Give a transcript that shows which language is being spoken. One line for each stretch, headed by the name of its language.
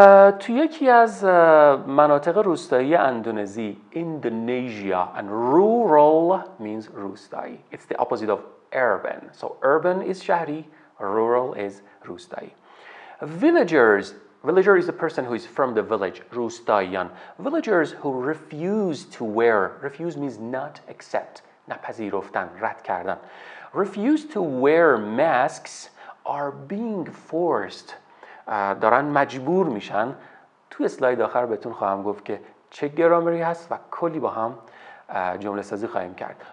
Persian: تو یکی از مناطق روستایی اندونزی، Indonesia,
English: and rural means
Persian: روستایی.
English: It's the opposite of urban. So urban is شهری, rural is روستایی. Villager is a person who is from the village, روستاییان. Villagers who refuse means not accept,
Persian: نپذیرفتن، رد کردن.
English: Refuse to wear masks are being forced.
Persian: دارن مجبور میشن. تو اسلاید آخر بهتون خواهم گفت که چه گرامری هست و کلی با هم جمله سازی خواهیم کرد.